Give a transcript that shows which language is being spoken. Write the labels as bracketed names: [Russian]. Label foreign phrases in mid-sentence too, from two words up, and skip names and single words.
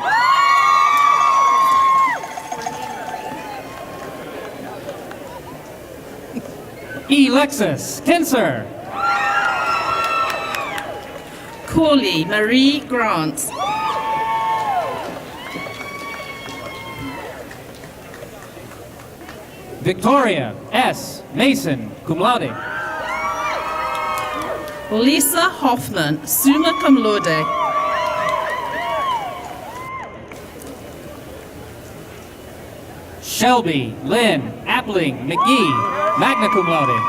[English] Lexus Kinser. Corley Marie Grant. Victoria S. Mason, [Latin] cum laude. [English] Lisa Hoffman, [Latin] summa cum laude. [English] Shelby Lynn Appling McGee, [Latin] magna cum laude.